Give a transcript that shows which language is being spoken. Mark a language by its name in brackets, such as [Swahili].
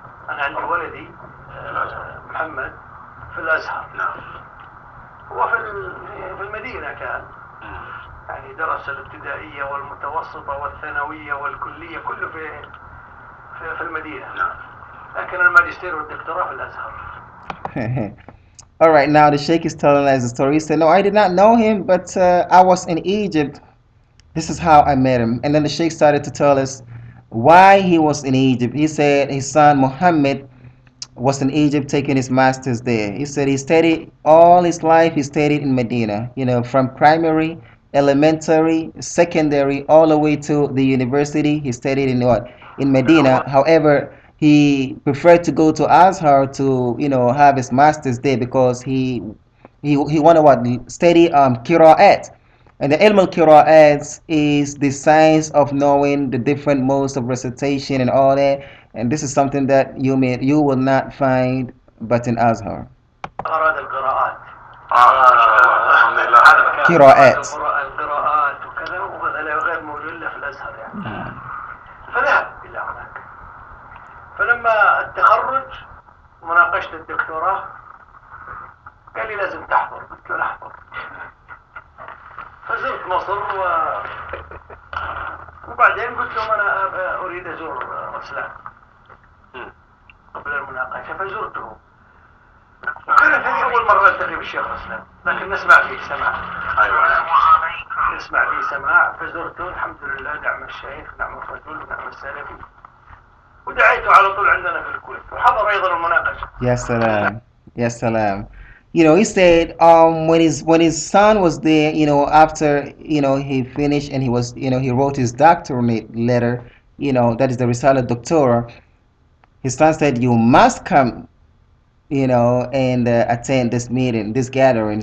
[Arabic] أنا عندي ولدي محمد في الأزهر. هو في المدينة كان. يعني درس الابتدائية والمتوسطة والثانوية والكلية كله في المدينة. لكن الماجستير والدكتوراه في الأزهر. [English] All right, now the Sheikh is telling us the story. He said, no, I did not know him, but I was in Egypt. This is how I met him. And then the Sheikh started to tell us why he was in Egypt. He said his son Muhammad was in Egypt taking his master's there. He said he studied all his life, he studied in Medina, from primary, elementary, secondary, all the way to the university. He studied in what? In Medina. However, he preferred to go to Azhar to, have his master's there because he wanted what? Study Qira'at. And the ilm al-qira'at is the science of knowing the different modes of recitation and all that. And this is something that you will not find but in Azhar. [Arabic] أراد القراءات. ما شاء الله الحمد لله. قراءات. القراءات وكذا وهذا غير موجود إلا في الأزهر يعني. فذهب إلى هناك. فلما التخرج مناقشة الدكتوراه قال لي لازم تحضر. قلت له نحضر. فزرت مصر وبعدين قلت لهم أنا أريد أزور رسلان قبل المناقشة فزرته. وكانت هذه أول مرة ألتقي بالشيخ رسلان لكن نسمع فيه سماع. أيوة. نسمع فيه سماع فزرته الحمد لله نعم الشيخ نعم الرجل نعم السلفي ودعيته على طول عندنا في الكويت وحضر أيضا المناقشة. يا سلام يا سلام. [English] He said when his son was there, after he finished and he was he wrote his doctorate letter, that is the Risala Doctora. His son said you must come, and attend this meeting, this gathering.